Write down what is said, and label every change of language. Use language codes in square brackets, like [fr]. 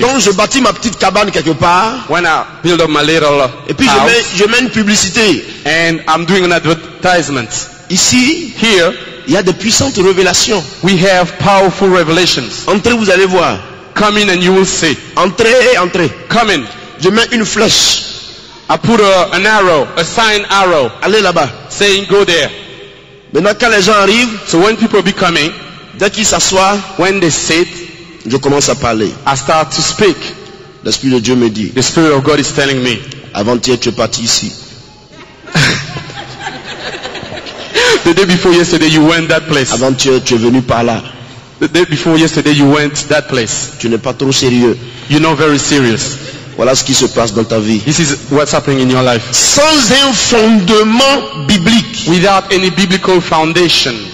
[fr] donc je bâtis ma petite cabane quelque part, [en] when I build up my little [fr] et puis [en] house, [fr] je mets une publicité. [en] and I'm doing an advertisement. [fr] Ici, [en] Here, [fr] il y a de puissantes révélations. [en] we have powerful revelations. [fr] Entrez, vous allez voir. [en] Come in and you will see. [fr] Entrez, entrez. [en] Come in. [fr] Je mets une flèche. [en] I put an arrow, a sign arrow, [fr] Allez là-bas. [en] saying go there. [fr] Maintenant, quand les gens arrivent, [en] So when people be coming, [fr] dès qu'ils s'assoient, [en] when they sit, [fr] je commence à parler. [en] I start to speak. [fr] L'Esprit de Dieu me dit, [en] The Spirit of God is telling me. [fr] avant-hier tu es parti ici. [en] The day before yesterday you went that place. [fr] Avant-hier tu es venu par là. [en] The day before yesterday you went that place. [fr] Tu n'es pas trop sérieux. [en] You're not very serious. [fr] Voilà ce qui se passe dans ta vie. [en] This is what's happening in your life. [fr] Sans un fondement biblique, [en] Without any biblical foundation,